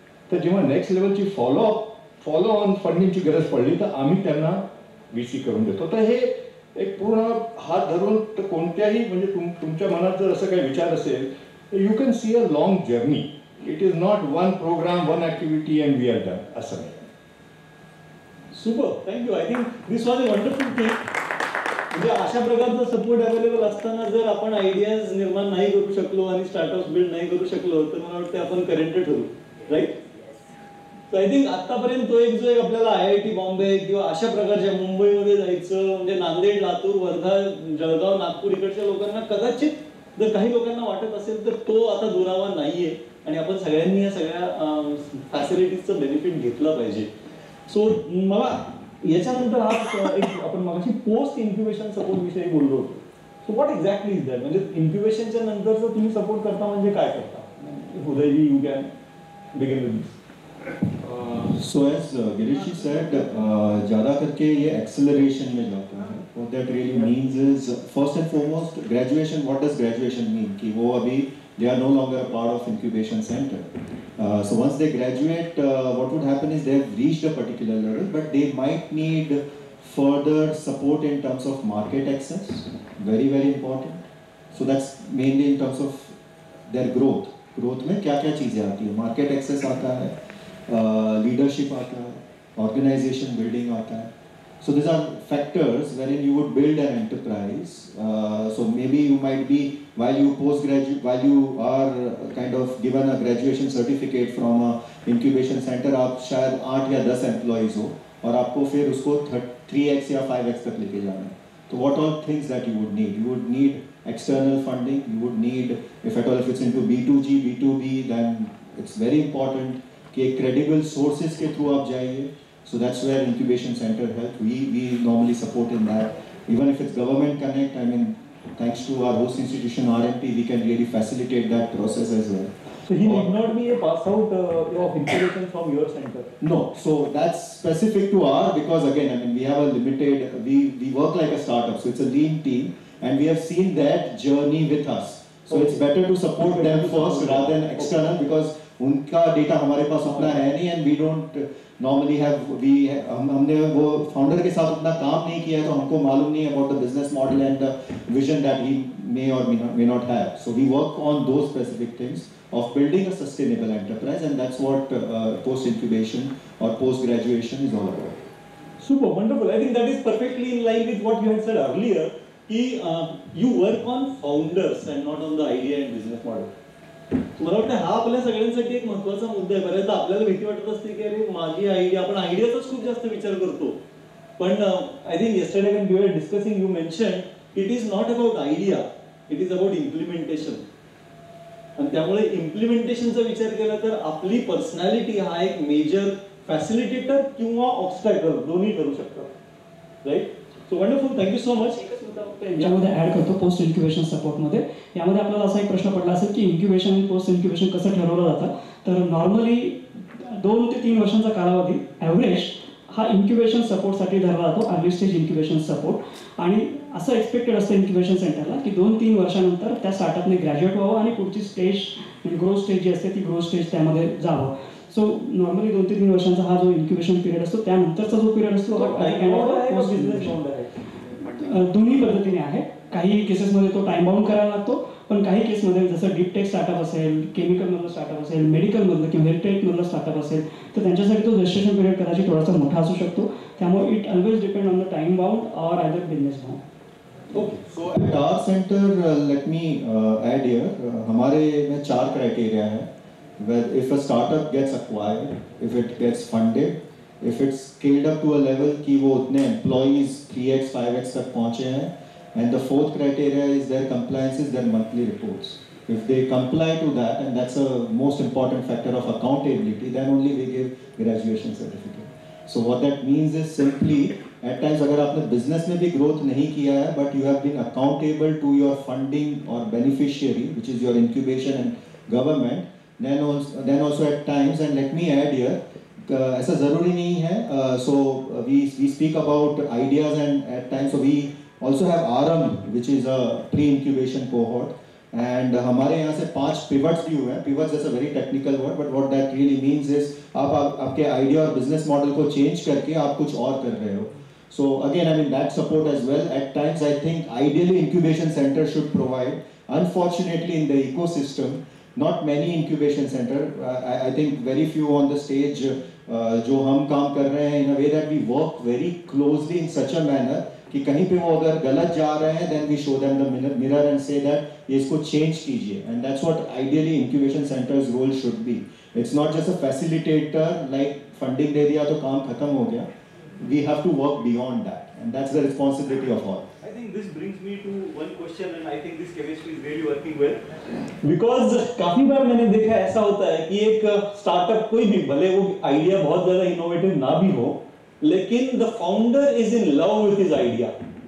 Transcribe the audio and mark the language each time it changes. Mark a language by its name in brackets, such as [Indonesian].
[Marathi] तर जेव्हा next लेवलची follow on फंडिंगची गरज पडली, तर आम्ही त्यांना VC करून देतो. तर हे एक पूर्ण हात धरून, तर कोणत्याही म्हणजे तुमच्या मनात जर असं काही विचार असेल, तर [English] You can see a long journey. It is not one program, one activity and we are done, [Marathi] असं नाही. [English] Super, thank you. I think this was a wonderful thing. [Marathi] म्हणजे अशा प्रकारचा सपोर्ट अवेलेबल असताना जर आपण आयडियाज निर्माण नाही करू शकलो आणि स्टार्टअप्स बिल्ड नाही करू शकलो, तर मला वाटतं आपण करेंट ठरू, राईट? तर आय थिंक आतापर्यंत तो एक जो एक आपल्याला IIT बॉम्बे किंवा अशा प्रकारच्या मुंबईमध्ये जायचं, म्हणजे नांदेड, लातूर, वर्धा, जळगाव, नागपूर इकडच्या लोकांना कदाचित जर काही लोकांना वाटत असेल, तर तो आता दुरावा नाहीये आणि आपण सगळ्यांनी या सगळ्या फॅसिलिटीजचं बेनिफिट घेतलं पाहिजे. सो मला याच्यानंतर आज एक आपण मगाशी पोस्ट इन्क्युबेशन सपोर्ट विषयी बोललो होतो. [English] So what exactly is that? [Marathi] म्हणजे इन्क्युबेशनच्या नंतरचं तुम्ही सपोर्ट करता म्हणजे काय करता? [English] Udayji, you can begin with this. So as Girish said, [Hindi] ज़्यादा करके ये acceleration में जाता है. [English] What that really means is, first and foremost, graduation. What does graduation mean? [Hindi] कि वो अभी [English] they are no longer a part of incubation center. So once they graduate, what would happen is they have reached a particular level, but they might need further support in terms of market access. Very, very important. So that's mainly in terms of their growth. [Hindi] Growth में क्या क्या चीज़ें आती है? Market access आता है, leadership आता है, ऑर्गेनाइजेशन बिल्डिंग आता है. [English] So these are factors wherein you would build an enterprise. So maybe you might be, while you are kind of given a graduation certificate from a incubation center, [Hindi] आप शायद 8 या 10 employees हो और आपको फिर उसको 3x या 5x तक लेके जाना है. [English] So what all things that you would need? You would need external funding. You would need, if at all if it's into B2G, B2B, then it's very important [Hindi] कि credible sources के through आप जाइए. [English] So that's where incubation center help. We normally support in that. Even if it's government connect, I mean, thanks to our host institution RMP, we can really facilitate that process as well. So he need not be a pass out of incubation from your center. No, so that's specific to our, because again, I mean, we have a limited, we work like a startup, so it's a lean team, and we have seen that journey with us. So it's better to support them first rather than external, because [Hindi] उनका data हमारे पास उतना है नहीं, [English] and we don't normally have [Hindi] हमने वो founder के साथ उतना काम नहीं किया है, तो हमको मालूम नहीं [English] About the business model and the vision that he may or may not have. So we work on those specific things of building a sustainable enterprise, and that's what post incubation or post graduation is all about. Super, wonderful. I think that is perfectly in line with what you had said earlier. You work on founders and not on the idea and business model. [Marathi] मला वाटतं हा आपल्या सगळ्यांसाठी एक महत्त्वाचा मुद्दा आहे. बऱ्याचदा आपल्याला भीती वाटत असते की अरे माझी आयडिया, आपण आयडियाचाच खूप जास्त विचार करतो. [English] पण I think yesterday when we were discussing, you mentioned it is not about idea, it is about implementation. [Marathi] आणि त्यामुळे इम्प्लिमेंटेशनचा विचार केला तर आपली पर्सनॅलिटी हा एक मेजर फॅसिलिटेटर किंवा ऑब्स्टॅकल दोन्ही ठरू शकतात, right? [English] So wonderful, thank you so much. [Marathi] याच्यामध्ये ऍड करतो पोस्ट इन्क्युबेशन सपोर्टमध्ये. यामध्ये आपल्याला असा एक प्रश्न पडला असेल की इन्क्युबेशन आणि पोस्ट इन्क्युबेशन कसं ठरवलं जातं. तर नॉर्मली 2 ते 3 वर्षांचा कालावधी ॲव्हरेज हा इन्क्युबेशन सपोर्टसाठी धरला जातो, अर्ली स्टेज इन्क्युबेशन सपोर्ट. आणि असं एक्सपेक्टेड असतं इन्क्युबेशन सेंटरला की 2-3 वर्षानंतर त्या स्टार्टअपने ग्रॅज्युएट व्हावं आणि पुढची स्टेज ग्रोथ स्टेज जी असते ती ग्रोथ स्टेज त्यामध्ये जावं. सो नॉर्मली 2 ते 3 वर्षांचा हा जो इन्क्युबेशन पिरियड असतो, त्यानंतरचा जो पिरियड असतो बिझनेस फाउंडर आहे. दोन्ही पद्धतीने आहे. काही केसेसमध्ये तो टाइम बाउंड करायला लागतो, पण काही केसमध्ये जसं डीप टेक स्टार्टअप असेल, केमिकलमधलं स्टार्टअप असेल, मेडिकलमधलं किंवा हेल्थ टेकमधलं स्टार्टअप असेल, तर त्यांच्यासाठी तो रजिस्ट्रेशन पिरियड कदाचित थोडासा मोठा असू शकतो. [English] त्यामुळे it always depend on the time bound or either business bound. Okay. So at our center, let me add here, [Hindi] हमारे में 4 criteria है. [English] Where if a startup gets acquired, if it gets funded, if it's scaled up to a level [Hindi] कि वो उतने employees 3x 5x तक पहुँचे हैं, [English] and the 4th criteria is their compliance is their monthly reports. If they comply to that, and that's a most important factor of accountability, then only we give graduation certificate. So what that means is simply at times [Hindi] अगर आपने business में भी growth नहीं किया है, [English] but you have been accountable to your funding or beneficiary, which is your incubation and government, then also at times, and let me add here, [Hindi] ऐसा ज़रूरी नहीं है. [English] So we speak about ideas and at times so we also have RM, which is a pre-incubation cohort. [Hindi] And हमारे यहाँ से 5 pivots भी हुए हैं. [English] Pivots is a very technical word, but what that really means is [Hindi] आप आपके idea और business model को change करके आप कुछ और कर रहे हो. [English] So again, I mean that support as well. At times, I think ideally incubation center should provide. Unfortunately, in the ecosystem, not many incubation center. I think very few on the stage. [Hindi] जो हम काम कर रहे हैं [English] in a way that we work very closely in such a manner [Hindi] कि कहीं पे वो अगर गलत जा रहे हैं, [English] then we show them the mirror and say that [Hindi] ये इसको change कीजिए. [English] And that's what ideally incubation center's role should be. It's not just a facilitator like funding [Hindi] दे दिया तो काम खत्म हो गया. [English] We have to work beyond that, and that's the responsibility of all. I think this brings me to one question, and I think this chemistry is really working well. [Hindi] Because काफी बार मैंने देखा ऐसा होता है कि एक स्टार्टअप कोई भी भले वो आइडिया बहुत ज्यादा इनोवेटिव ना भी हो, लेकिन [English] the founder is in love with his idea.